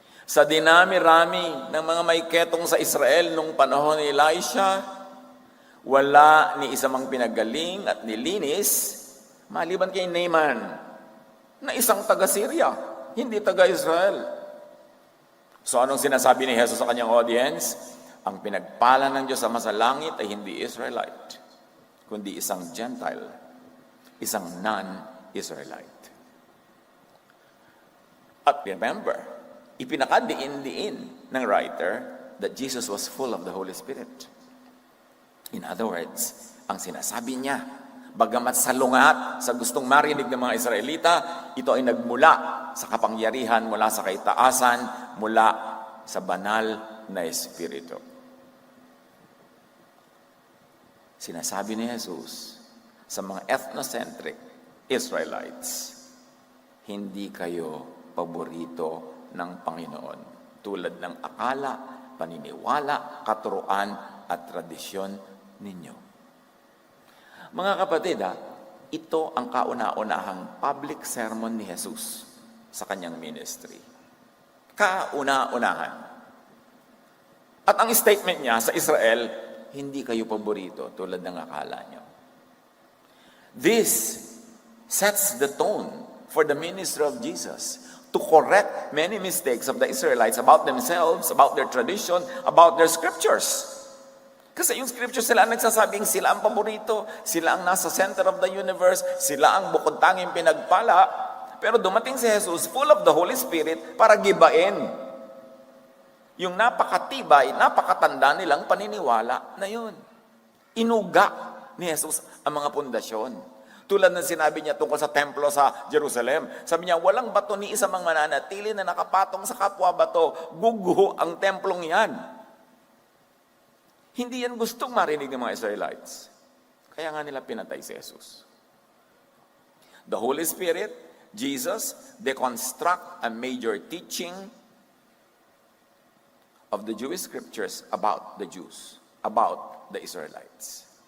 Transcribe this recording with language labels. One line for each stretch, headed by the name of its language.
Filipino: Sa dinami-rami ng mga maiketong sa Israel nung panahon ni Elisha, wala ni isa mang pinagaling at nilinis maliban kay Naaman na isang taga-Syria, hindi taga-Israel. So anong sinasabi ni Jesus sa kanyang audience? Ang pinagpala ng Diyos sa masalangit ay hindi Israelite, kundi isang Gentile, isang non-Israelite. At remember, ipinakadiin-diin ng writer
English: that Jesus was full of the Holy Spirit. In other words,
Filipino: ang sinasabi niya, bagamat salungat sa gustong marinig ng mga Israelita, ito ay nagmula sa kapangyarihan mula sa kaitaasan, mula sa banal na Espiritu. Sinasabi ni Jesus sa mga ethnocentric Israelites, hindi kayo paborito ng Panginoon, tulad ng akala, paniniwala, katuruan at tradisyon ninyo. Mga kapatid, ito ang kauna-unahang public sermon ni Jesus sa kanyang ministry. Kauna-unahan. At ang statement niya sa Israel, hindi kayo paborito tulad ng akala nyo.
English: This sets the tone for the ministry of Jesus to correct many mistakes of the Israelites about themselves, about their tradition, about their scriptures.
Filipino: Kasi yung scriptures sila ang nagsasabing sila ang paborito, sila ang nasa
English: center of the universe,
Filipino: sila ang bukod tanging pinagpala. Pero dumating si Jesus
English: full of the Holy Spirit
Filipino: para gibain yung napakatibay, napakatanda nilang paniniwala na yun. Inuga ni Jesus ang mga pundasyon. Tulad ng sinabi niya tungkol sa templo sa Jerusalem. Sabi niya, walang bato ni isa mang mananatili na nakapatong sa kapwa bato. Guguho ang templong yan. Hindi yan gustong marinig ng mga Israelites. Kaya nga nila pinatay si Jesus.
English: The Holy Spirit, Jesus, deconstruct a major teaching of the Jewish scriptures about the Jews, about the Israelites.